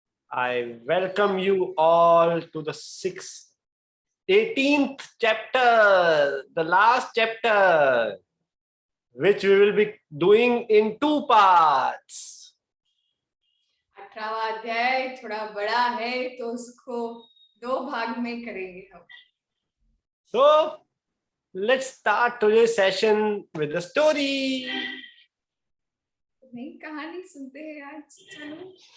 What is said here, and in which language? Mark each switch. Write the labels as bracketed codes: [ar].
[en] I welcome you all to the 18th chapter, the last chapter, which we will be doing in two parts. [hi] 18वां अध्याय थोड़ा बड़ा है तो उसको दो भाग में करेंगे हम. [en] So, let's start today's session with a story. [hi] नई कहानी सुनते हैं आज. चलो.